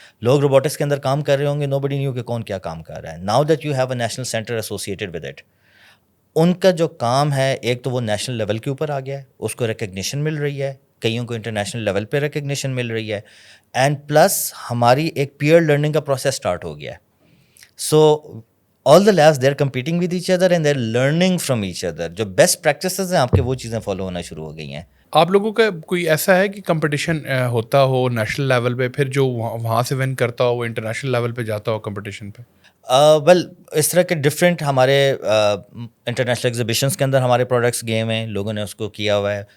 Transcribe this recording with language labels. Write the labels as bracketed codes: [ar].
[ur] لوگ روبوٹکس کے اندر کام کر رہے ہوں گے, [en] nobody knew [ur] کہ کون کیا کام کر رہا ہے. [en] now that you have a national centre associated with it, [ur] ان کا جو کام ہے ایک تو وہ نیشنل لیول کے اوپر آ گیا ہے, اس کو ریکگنیشن مل رہی ہے, کئیوں کو انٹرنیشنل لیول پہ ریکگنیشن مل رہی ہے, اینڈ پلس ہماری ایک پیئر لرننگ کا پروسیس اسٹارٹ ہو گیا ہے. [en] So all the labs they are competing with each other and they are learning from each other. [ur] جو بیسٹ پریکٹسز ہیں آپ کے, وہ چیزیں فالو ہونا شروع ہو گئی ہیں. آپ لوگوں کا کوئی ایسا ہے کہ کمپٹیشن ہوتا ہو نیشنل لیول پہ, پھر جو وہاں سے ون کرتا ہو وہ انٹرنیشنل لیول پہ جاتا ہو کمپٹیشن پہ؟ ویل اس طرح کے ڈفرینٹ ہمارے انٹرنیشنل ایگزیبیشنس کے اندر ہمارے پروڈکٹس گئے ہوئے ہیں, لوگوں نے اس کو کیا ہوا ہے.